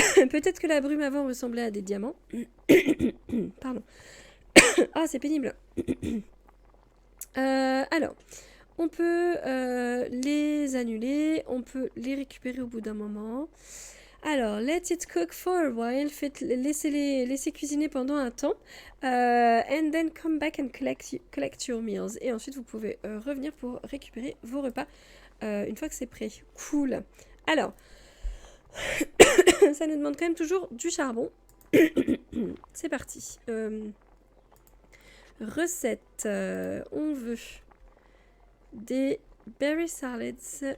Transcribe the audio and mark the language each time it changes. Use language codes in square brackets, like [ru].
[fr] Peut-être que la brume avant ressemblait à des diamants. Pardon. Ah, c'est pénible. Alors, on peut les annuler. On peut les récupérer au bout d'un moment. Alors, [en] let it cook for a while. [fr] Laissez cuisiner pendant un temps. [en] And then come back and collect your meals. [fr] Et ensuite, vous pouvez revenir pour récupérer vos repas une fois que c'est prêt. Cool. Alors, ça nous demande quand même toujours du charbon. C'est parti. Recette. On veut des berry salads.